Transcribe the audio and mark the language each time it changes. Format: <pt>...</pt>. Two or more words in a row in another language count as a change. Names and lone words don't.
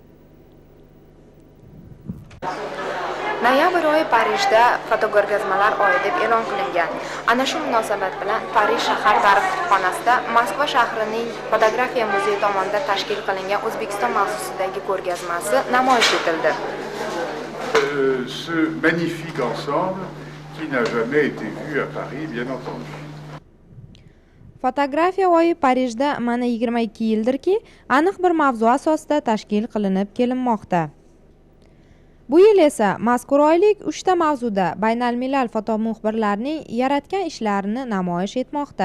<uz>Noyabr oyi Parijda fotoko'rgazmalar oyi deb e'lon qilingan. Ana shu munosabat bilan Parij shahar tarix kutubxonasida Moskva shahrining fotografiya muzeyi tomonidan tashkil qilingan O'zbekiston mavzusidagi ko'rgazmasi namoyish etildi.</uz> <fr>Ce magnifique ensemble qui n'a jamais été vu à Paris, bien entendu.</fr> <uz>Fotografiya oyi Parijda mana 22 yildirki, aniq bir mavzu asosida tashkil qilinib kelinmoqda. Bu yil esa mazkur oylik 3 ta mavzuda baynalmilal fotomuxbirlarning yaratgan ishlarini namoyish etmoqda.</uz>